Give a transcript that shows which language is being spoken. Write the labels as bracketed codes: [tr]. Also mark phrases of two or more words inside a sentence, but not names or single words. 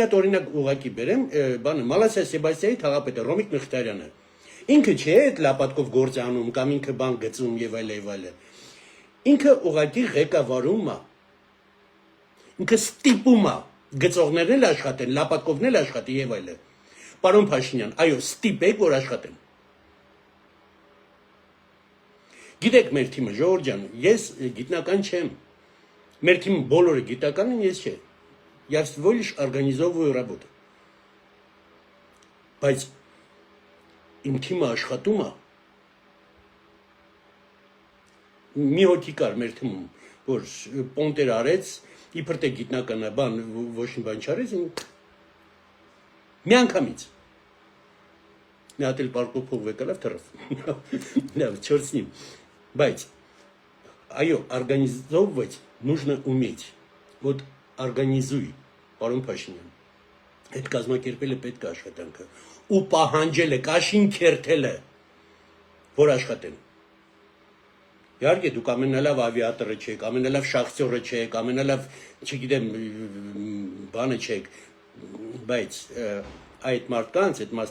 [hy] հատ օրինակ ուղակի բերեմ, բանը Մալասիա Սեբաստիայի թաղապետը Ռոմիկ Մխիթարյանը։ Ինքը չէ այդ լապատկով գործ անում, կամ ինքը բան գծում եւ այլ։ Ինքը ուղակի ղեկավարում է։ Ինքը ստիպում է գծողներն էլ աշխատեն, լապատկովն էլ աշխատի եւ այլ։ Պարոն Փաշինյան, այո, ստիպեք որ աշխատեն։ Գիտեք մեր թիմը, Ժողովուրդ ջան, ես գիտնական չեմ։ Մեր թիմը բոլորը գիտական են, ես չէ։ [ru] Я всего лишь организовываю работу. [hy] Բայց իմ թիմը աշխատում է։ Մի հոգի կար մեր թիմում, որ պոնտեր արեց, իբր թե գիտնական է, բան ոչ մի բան չարեց, մի անգամից։ Մի հատ էլ պարկով փող վեկալավ թռավ։ Լավ, [ru] чёрт с ним։ [hy] Բայց այո, [ru] организовывать нужно уметь. Вот организуй, [hy] պարոն Փաշինյան։ Այդ կազմակերպելը պետք է աշխատանքը։ Ու պահանջելը, կաշին քերթելը, որ աշխատեն։ Իհարկե դուք ամենալավ ավիատորը չեք, ամենալավ շախտյորը չեք, ամենալավ, չգիտեմ, բանը չեք, բայց այդ մարդկանց, այդ